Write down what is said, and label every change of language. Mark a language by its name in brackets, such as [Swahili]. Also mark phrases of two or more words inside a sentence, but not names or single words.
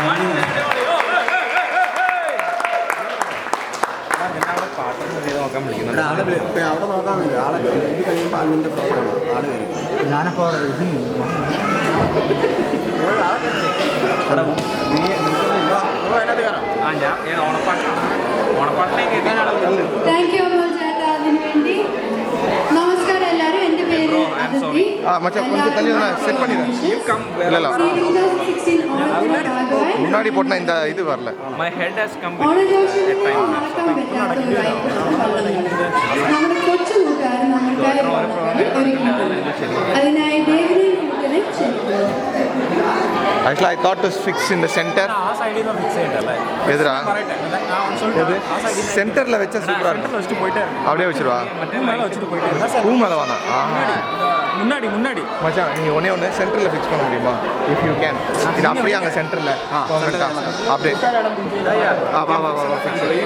[Malayalam] അവിടെ നോക്കാൻ വേണ്ടി ആളെ ഇത് കഴിയുമ്പോൾ അതിൻ്റെ പ്രോഗ്രാം ആള് വരും. ഞാനപ്പോൾ [English] thank you [Malayalam] ചേട്ടാ അതിന് വേണ്ടി. നമസ്കാരം എല്ലാവരും, എൻ്റെ പേര് അതിഥി. [Tamil] செட் பண்ணிடுறேன். இல்ல முன்னாடி போட்டா இந்த இது வரல. [Malayalam] നമ്മുടെ കൊച്ചു കൂട്ടുകാരൻ നമ്മൾക്കായി അതിനായി ദേവിനെ ക്ഷണിക്കുന്നു. [English] Actually, I thought to fix in the center. [Tamil] எதுரா? எது? சென்டர்ல வச்சா சூப்பரா இருக்கும். அப்படியே வச்சிருவா. பூ மேல வானா? முன்னாடி மச்சான் நீ ஒண்ணே சென்டர்ல ஃபிக்ஸ் பண்ண முடியுமா? [English] If you can. [Tamil] இது அப்படியே அங்க சென்டர்ல. அப்படியே. வா ஃபிக்ஸ்.